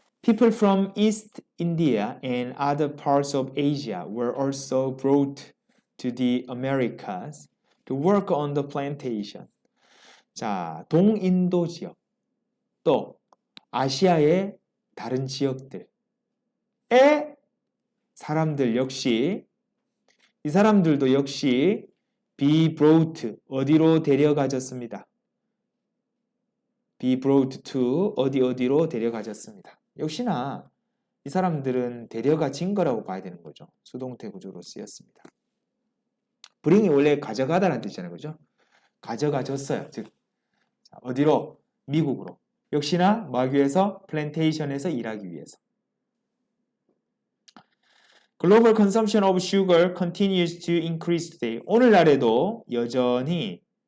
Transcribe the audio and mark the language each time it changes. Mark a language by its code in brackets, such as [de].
[en] People from East India and other parts of Asia were also brought to the Americas to work on the plantation. [ko] 자, 동인도 지역 또 아시아의 다른 지역들의 사람들 역시 이 사람들도 역시 [en] be brought [ko] 어디로 데려가졌습니다. [en] be brought to [ko] 어디로 데려가졌습니다. 역시나 이 사람들은 데려가진 거라고 봐야 되는 거죠. 수동태 구조로 쓰였습니다. bring이 원래 가져가다라는 뜻이잖아요. 그죠? 가져가졌어요. 즉 어디로? 미국으로. 역시나 뭐 하기 위해서? 플랜테이션에서 일하기 위해서. [en] Global consumption of sugar continues to increase today. [ko] 오늘날에도 여전히